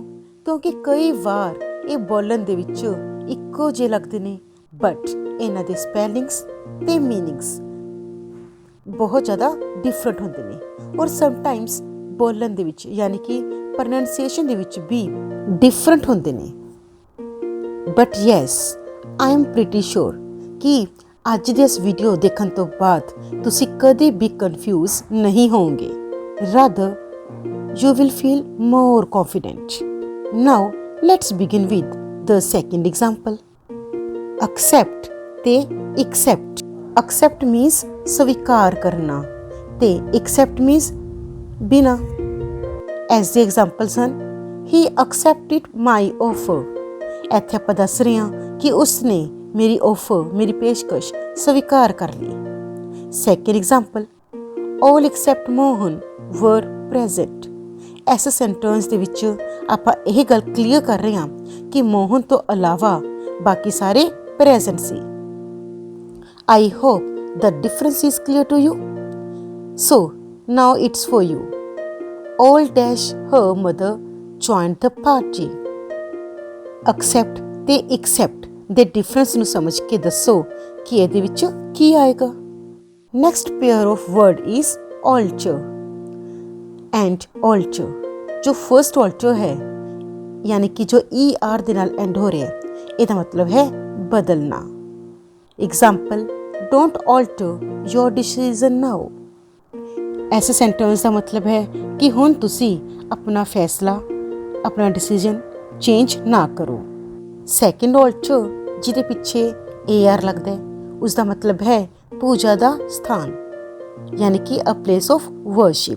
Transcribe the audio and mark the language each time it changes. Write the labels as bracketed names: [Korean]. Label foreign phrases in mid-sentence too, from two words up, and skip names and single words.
[Punjabi] ਕਿਉਂਕਿ ਕਈ ਵਾਰ ਇਹ ਬੋਲਣ ਦੇ ਵਿੱਚ ਇੱਕੋ ਜਿਹੇ ਲੱਗਦੇ ਨੇ, ਬਟ ਇਹਨਾਂ ਦੇ ਸਪੈਲਿੰਗਸ ਤੇ ਮੀਨਿੰਗਸ ਬਹੁਤ ਜ਼ਿਆਦਾ ਡਿਫਰੈਂਟ ਹੁੰਦੇ ਨੇ ਔਰ ਸਮਟਾਈਮਸ ਬੋਲਣ ਦੇ ਵਿੱਚ ਯਾਨੀ ਕਿ ਪ੍ਰੋਨਾਂਸੀਏਸ਼ਨ ਦੇ ਵਿੱਚ ਵੀ ਡਿਫਰੈਂਟ ਹੁੰਦੇ ਨੇ। [English] But yes, I am pretty sure [Punjabi] ਕਿ ਅੱਜ ਦੇ ਇਸ ਵੀਡੀਓ ਦੇਖਣ ਤੋਂ ਬਾਅਦ ਤੁਸੀਂ ਕਦੇ ਵੀ ਕਨਫਿਊਜ਼ ਨਹੀਂ ਹੋਵੋਗੇ, [English] rather you will feel more confident. Now let's begin with the second example. Accept ਤੇ accept. Accept means [Punjabi] ਸਵੀਕਾਰ ਕਰਨਾ ਤੇ [English] accept means ਬਿਨਾ। as the examples ਹਨ, he accepted my offer. [Punjabi] ਇੱਥੇ ਆਪਾਂ ਦੱਸ ਰਹੇ ਹਾਂ ਕਿ ਉਸਨੇ ਮੇਰੀ ਆਫਰ, ਮੇਰੀ ਪੇਸ਼ਕਸ਼ ਸਵੀਕਾਰ ਕਰ ਲਈ। [English] second example, all except ਮੋਹਨ were present. [Punjabi] ਇਸ ਸੈਂਟੈਂਸ ਦੇ ਵਿੱਚ ਆਪਾਂ ਇਹ ਗੱਲ ਕਲੀਅਰ ਕਰ ਰਹੇ ਹਾਂ ਕਿ ਮੋਹਨ ਤੋਂ ਇਲਾਵਾ ਬਾਕੀ ਸਾਰੇ ਪ੍ਰੈਜ਼ੈਂਟ ਸੀ। [English] I hope the difference is clear to you. So now it's for you. All dash her mother joined the party. [Punjabi] Accept ਤੇ accept ਦੇ ਡਿਫਰੈਂਸ ਨੂੰ ਸਮਝ ਕੇ ਦੱਸੋ ਕਿ ਇਹਦੇ ਵਿੱਚ ਕੀ ਆਏਗਾ। [English] next pair of word is alter and alter। [Punjabi] ਜੋ ਫਰਸਟ alter ਹੈ ਯਾਨੀ ਕਿ ਜੋ ER ਦੇ ਨਾਲ ਐਂਡ ਹੋ ਰਿਹਾ, ਇਹਦਾ ਮਤਲਬ ਹੈ ਬਦਲਣਾ। [English] example, don't alter your decision now। [Punjabi] ਐਸੇ ਸੈਂਟੈਂਸ ਦਾ ਮਤਲਬ ਹੈ ਕਿ ਹੁਣ ਤੁਸੀਂ ਆਪਣਾ ਫੈਸਲਾ, ਆਪਣਾ ਡਿਸੀਜਨ ਚੇਂਜ ਨਾ ਕਰੋ। ਸੈਕਿੰਡ alter ਜਿਹਦੇ ਪਿੱਛੇ AR ਲੱਗਦਾ ਹੈ, ਉਸ ਦਾ ਮਤਲਬ ਹੈ ਪੂਜਾ ਦਾ ਸਥਾਨ ਯਾਨੀ ਕਿ [English] a place of worship.